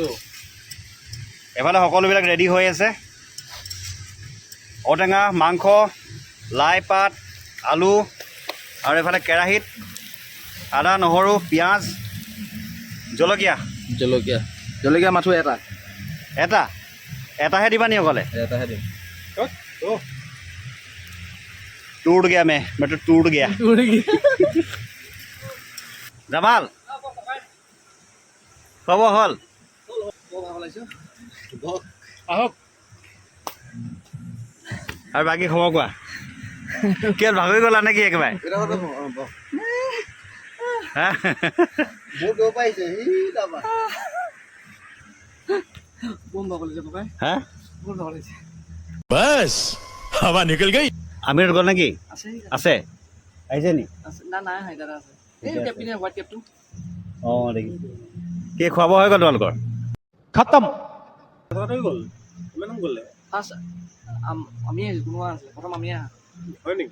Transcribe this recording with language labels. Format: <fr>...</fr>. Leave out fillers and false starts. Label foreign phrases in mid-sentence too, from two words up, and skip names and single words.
<as>এইফালে সকলোবিলাক ৰেডি হৈ আছে ঔটেঙা মাংস লাই পাত আলু আৰু এইফালে কেৰাহীত আদা নহৰু পিঁয়াজ জলকীয়া জলকীয়া মাথো এটাহে দিবা নি অকলে এটাহে দিম</as> <hi>टूट गया मैं तो टूट गया</hi> <as>জামাল খোৱা হ'ল আহক আৰু বাকী খবৰ কোৱা কিয় ভাগৰি গ'লা নেকি একেবাৰে হা</as> <hi>बस हवा निकल गई</hi> <as>আমিৰ গ'ল নেকি আছে আহিছে নি অঁ দেখি কি খোৱা বোৱা হৈ গ'ল তোমালোকৰ খতম গ'ল কিমান গ'লে আমি কোনোবা আছিলে প্ৰথম আমি আহা হয় নেকি</as>